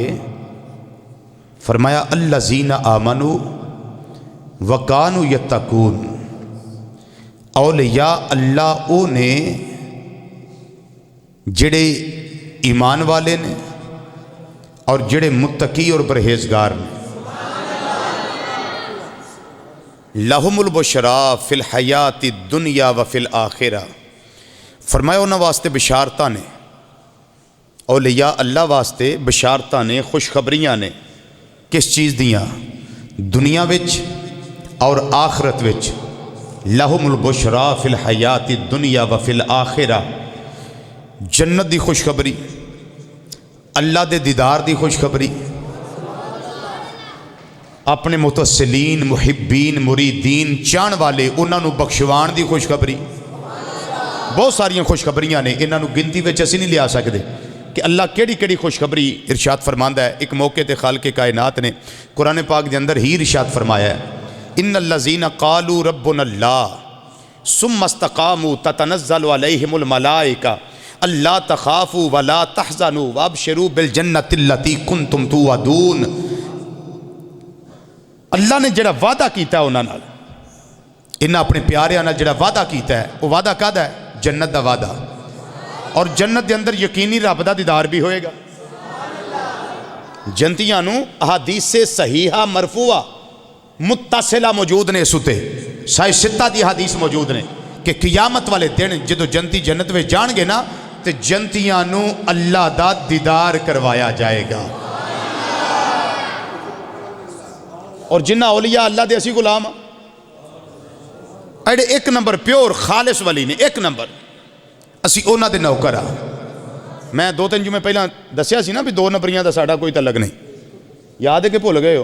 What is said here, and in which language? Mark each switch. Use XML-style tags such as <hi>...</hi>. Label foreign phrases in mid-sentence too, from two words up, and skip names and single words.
<pa>فرمایا</pa> <ar>الذین آمنوا وکانوا یتقون،</ar> <pa>اولیاء اللہ او نے جڑے ایمان والے نے اور جڑے متقی اور پرہیزگار نے۔</pa> <ar>لہم البشرا فی الحیات الدنیا وفی الآخرہ،</ar> <pa>فرمایا انہاں واسطے بشارتاں نے، اولیاء اللہ واسطے بشارتاں نے، خوشخبریاں نے۔ کس چیز دیاں؟ دنیا وچ اور آخرت وچ۔</pa> <ar>لہم البشرا فی الحیات الدنیا وفی الآخرہ،</ar> <pa>جنت دی خوشخبری، اللہ دے دیدار دی خوشخبری، اپنے متصلین، محبین، مریدین، چاہن والے انہاں نو بخشوان دی خوشخبری۔ بہت ساریاں خوشخبریاں نے، انہاں نو گنتی وچ اسی نہیں لیا سکدے کہ اللہ کیڑی کیڑی خوشخبری ارشاد فرماندا ہے۔ ایک موقع تے خالق کائنات نے قرآن پاک دے اندر ہی ارشاد فرمایا ہے،</pa> <ar>ان الذین قالوا ربنا اللہ ثم استقاموا تتنزل علیہم الملائکہ اللہ تخافوا ولا تحزنوا وابشروا بالجنۃ التی کنتم توعدون۔</ar> <pa>اللہ نے جڑا وعدہ کیتا ہے انہاں نال، انہاں اپنے پیاریاں نال جڑا وعدہ کیتا ہے، وہ وعدہ کہدا ہے؟ جنت دا وعدہ، اور جنت دے اندر یقینی رب دا دیدار بھی ہوئے گا۔ جنتیاں نو احادیث سے صحیحہ مرفوعہ متصلہ موجود نے، ستے سائے ستہ دی حدیث موجود نے کہ قیامت والے دن جدو جنتی جنت میں جان گے نا تے جنتیاں نو اللہ دا دیدار کروایا جائے گا۔ اور جنہ اولیاء اللہ دے اسی غلام ایڈے ایک نمبر پیور خالص ولی نے، ایک نمبر اسی اونا دے نوکر آ۔ میں دو تین جمعے پہلا دسیا سی نا بھی دو نمبریاں دا ساڑھا کوئی تعلق نہیں، یاد ہے کہ بھول گئے ہو؟</pa>